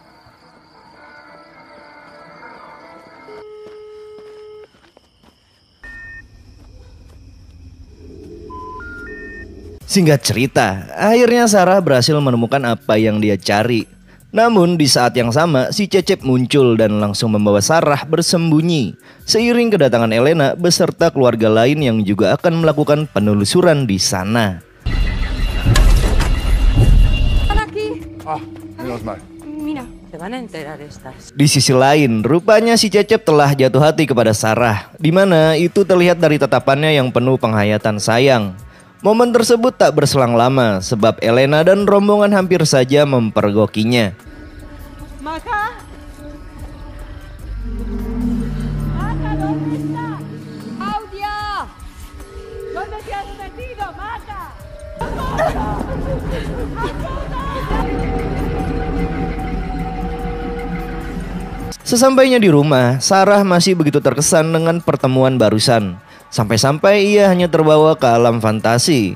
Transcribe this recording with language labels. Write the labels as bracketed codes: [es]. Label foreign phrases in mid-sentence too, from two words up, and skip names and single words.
[id] Singkat cerita, akhirnya Sarah berhasil menemukan apa yang dia cari. Namun di saat yang sama, si Cecep muncul dan langsung membawa Sarah bersembunyi. Seiring kedatangan Elena beserta keluarga lain yang juga akan melakukan penelusuran di sana. [es] Ah, menos mal. Mira. Se van a enterar estas. [id] Di sisi lain, rupanya si Cecep telah jatuh hati kepada Sarah, di mana itu terlihat dari tatapannya yang penuh penghayatan sayang. Momen tersebut tak berselang lama sebab Elena dan rombongan hampir saja mempergokinya. [es] Maca. Maca, ¿dónde está? Claudia. ¿Dónde te has metido, Maca? [id] Sesampainya di rumah, Sarah masih begitu terkesan dengan pertemuan barusan. Sampai-sampai ia hanya terbawa ke alam fantasi.